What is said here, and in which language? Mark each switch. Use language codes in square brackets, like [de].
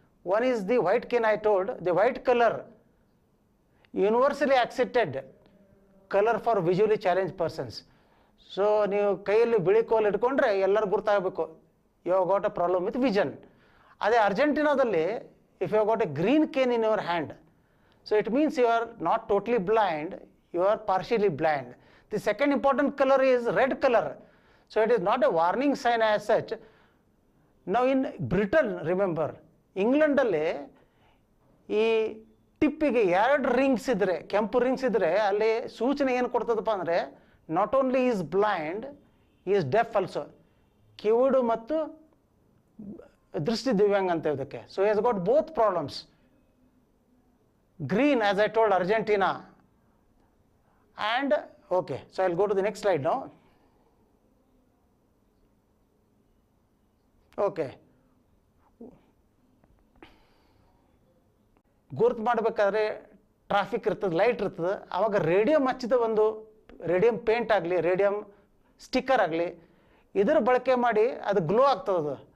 [en] One is the white cane. I told the white colour universally accepted colour for visually challenge persons. [kn] So ನೀವು ಕೈಯಲ್ಲಿ ಬಿಳಿ ಕೋಲು ಇಟ್ಕೊಂಡ್ರೆ ಎಲ್ಲರೂ ಗುರ್ತಾಗಬೇಕು, [en] You have got a problem with vision. [kn] ಅದೇ ಅರ್ಜೆಂಟಿನಾದಲ್ಲಿ [en] If you have got a green cane in your hand, so it means you are not totally blind, you are partially blind. The second important color is red color. So it is not a warning sign as such. Now in Britain, remember, England [kn] ಅಲ್ಲಿ ಈ ಟಿಪ್ಪಿಗೆ 2 rings ಇದ್ರೆ, ಕೆಂಪು rings ಇದ್ರೆ, ಅಲ್ಲಿ ಸೂಚನೆ ಏನು ಕೊಡ್ತದಪ್ಪ ಅಂದರೆ [en] Not only is blind, is deaf also. [kn] ಕಿವುಡು ಮತ್ತು ದೃಷ್ಟಿ ದಿವ್ಯಾಂಗ ಅಂತ ಇದಕ್ಕೆ. [en] So has got both problems. Green, as I told, Argentina. And okay, so I'll go to the next slide now. [kn] Okay, ಗುರ್ತು ಮಾಡಬೇಕಾದ್ರೆ ಟ್ರಾಫಿಕ್ ಇರ್ತದೆ, ಲೈಟ್ ಇರ್ತದೆ, ಆವಾಗ ರೇಡಿಯಂ ಹಚ್ಚಿದ ಒಂದು ರೇಡಿಯಂ ಪೇಂಟ್ ಆಗಲಿ, ರೇಡಿಯಂ ಸ್ಟಿಕ್ಕರ್ ಆಗಲಿ, ಇದರ ಬಳಕೆ ಮಾಡಿ ಅದು ಗ್ಲೋ ಆಗ್ತದೆ.